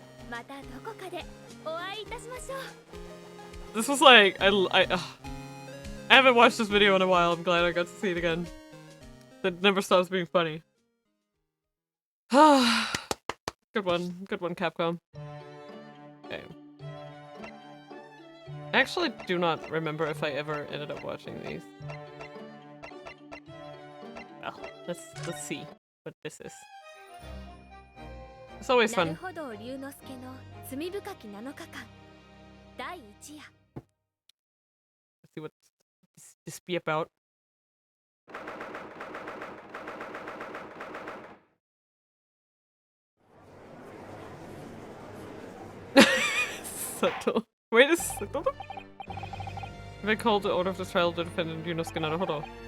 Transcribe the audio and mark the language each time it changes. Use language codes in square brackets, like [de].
[ja] またどこかでお会いいたしましょう。 [en] This was like I haven't watched this video in a while. I'm glad I got to see it again. It never stops being funny. Good one, Capcom. Okay. I actually do not remember if I ever ended up watching these. Well, let's see what this is. It's always [ja] なるほど龍之介の罪深き7日間第1夜。 [en] Let's see what this be about. Subtle. Wait a second. Have I called the order of the trial of the defendant Yunosuke Naruhodo?